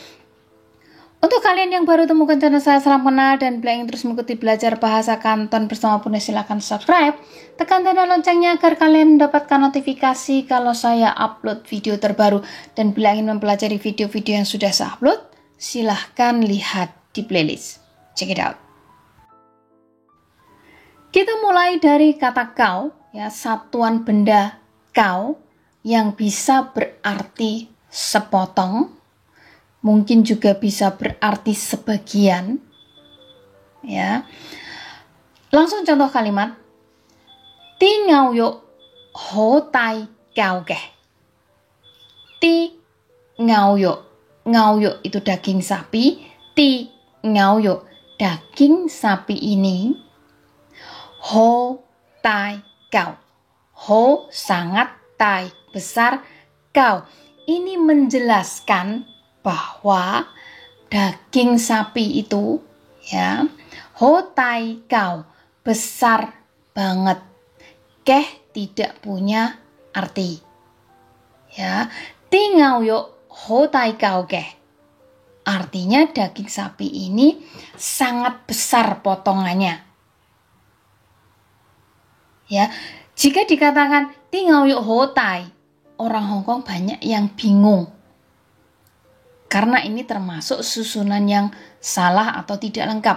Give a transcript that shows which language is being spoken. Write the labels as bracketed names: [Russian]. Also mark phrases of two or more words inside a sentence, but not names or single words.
[Indonesian] Untuk kalian yang baru temukan channel saya, salam kenal, dan bila ingin terus mengikuti belajar bahasa Kanton bersama Bunda, silakan subscribe, tekan tanda loncengnya agar kalian mendapatkan notifikasi kalau saya upload video terbaru. Dan bila ingin mempelajari video-video yang sudah saya upload, silahkan lihat di playlist. [English] Check it out. [Indonesian] Kita mulai dari kata kau, ya, satuan benda kau yang bisa berarti sepotong, mungkin juga bisa berarti sebagian, ya. Langsung contoh kalimat, [Cantonese] 啲牛肉好大嚿嘅. 啲牛肉 [Indonesian] itu daging sapi, [Cantonese] 啲牛肉 [Indonesian] daging sapi ini, [Cantonese] 好大嚿, [Indonesian] ho sangat, tai besar, gao ini menjelaskan bahwa daging sapi itu ya, [Cantonese] 好大嚿 [Indonesian] besar banget, keh tidak punya arti ya. [Cantonese] 啲牛肉好大嚿嘅 [Indonesian] artinya daging sapi ini sangat besar potongannya ya. Jika dikatakan [Cantonese] 啲牛肉好大, [Indonesian] orang Hongkong banyak yang bingung karena ini termasuk susunan yang salah atau tidak lengkap.